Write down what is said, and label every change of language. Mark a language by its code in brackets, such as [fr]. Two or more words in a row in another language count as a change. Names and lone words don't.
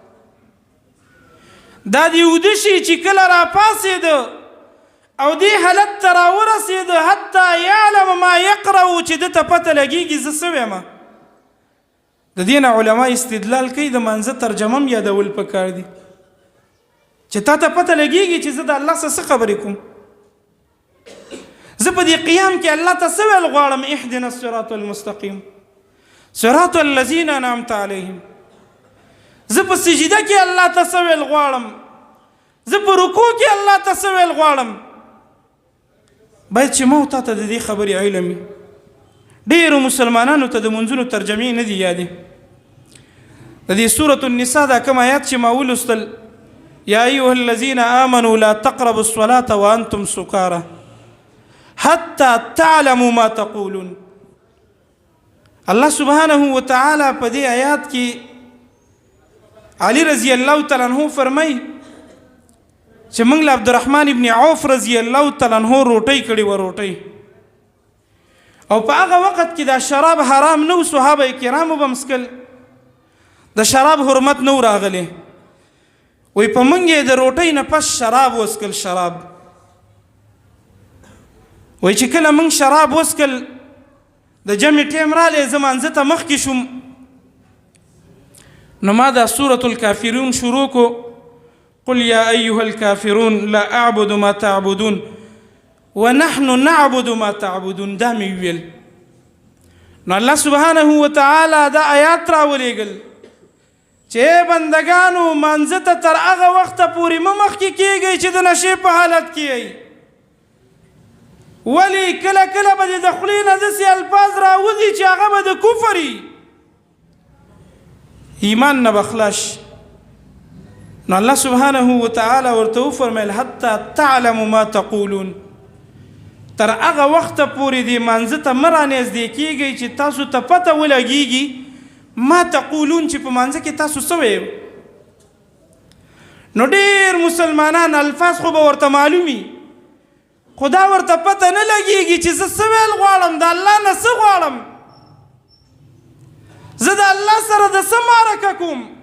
[ps] دا دې اوده شي چې کله راپاڅېده او دې حالت ته راورسېده [ar] حتی یعلم ما یقرأ [ps] چې ده ته پته لګېږي زه څه ویمه د دې نه علما استدلال کوي د مانځه ترجمه هم یادول پکار دي چې تا ته پته لګېږي چې زه د الله څه خبرې کوم زه په دې قیام کې الله ته څه ویل غواړم [ar] اهدنا الصراط المستقیم صراط الذین انعمت علیهم [ps] زه په سجده کې الله ته څه ویل غواړم زه په رکوع کې الله ته څه ویل غواړم باید چې ما تا ته د دې خبرې علم وي ډېرو مسلمانانو ته د منځونو ترجمې نه دي یادې د دې سورة النساء دا کوم آیات چې ما ولوستل [ar] یا ایها الذین آمنوا لا تقربوا الصلاة وانتم سکارى حتى تعلموا ما تقولون الله سبحانه وتعالى [ps] په دې آیات کې علي [ar] رضی الله تعالی عنہ [ps] فرمایي چې موږ له عبدالرحمن ابن عوف [ar] رضی الله تعالی عنہ [ps] روټۍ کړې وه روټۍ او په هغه وخت کې دا شراب حرام نه و صحابه کرامو به مسکل د شراب حرمت نه و راغلی وی په موږ یې د روټۍ نه پس شراب وسکل شراب وی چې کله موږ شراب وسکل د جمع ټیم رالی زه مانځه ته مخکې شوم نو ما دا سورة الکافرون شروع کو [ar] قل یا ایها الکافرون لا اعبد ما تعبدون ونحن نعبد ما تعبدون [ps] دا مې ویل نو [ar] الله سبحانه وتعالی [ps] دا آیات راولېږل چې بندګانو مانځه ته تر هغه وخته پورې مه مخکې کېږئ چې د نشې په حالت کې یئ ولې کله کله به د خولې نه داسې الفاظ راوځي چې هغه به د کفر وي ایمان نه به خلاص نو [ar] الله سبحانه وتعالی [ps] ورته وفرمیل [ar] حتی تعلموا ما تقولون [ps] تر هغه وخته پورې دې مانځه ته مه رانږدې کېږئ چې تاسو ته پته ولګېږي [ar] ما تقولون [ps] چې په مانځه کې تاسو څه ویل نو ډېر مسلمانان الفاظ خو به ورته معلومي خو دا ورته پته نه لګېږي چې زه څه ویل غواړم د الله نه څه غواړم زه د الله سره د څه معرکه کوم